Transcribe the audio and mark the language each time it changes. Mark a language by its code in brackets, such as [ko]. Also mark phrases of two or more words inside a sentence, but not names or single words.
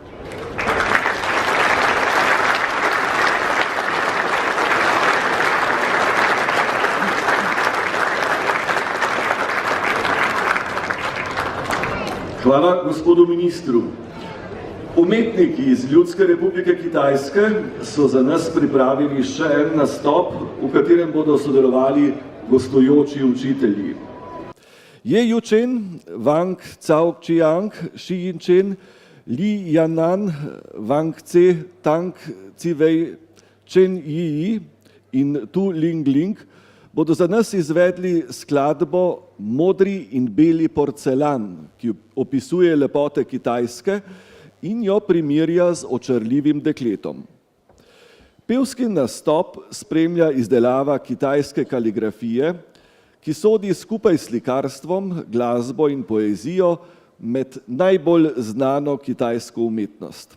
[sl] Hvala gospodu ministru. Umetniki iz Ljudske republike Kitajske so za nas pripravili še en nastop, v katerem bodo sodelovali gostujoči učitelji. Ye Yuchen, Wang Caoqiang, Shi Yinchen, Li Yanan, Wang Ce, Tang Civei, Chen Yi in Tu Ling Ling bodo za nas izvedli skladbo Modri in beli porcelan, ki opisuje lepote Kitajske in jo primerja z očarljivim dekletom. Pevski nastop spremlja izdelava kitajske kaligrafije, ki sodi skupaj s slikarstvom, glasbo in poezijo med najbolj znano kitajsko umetnost.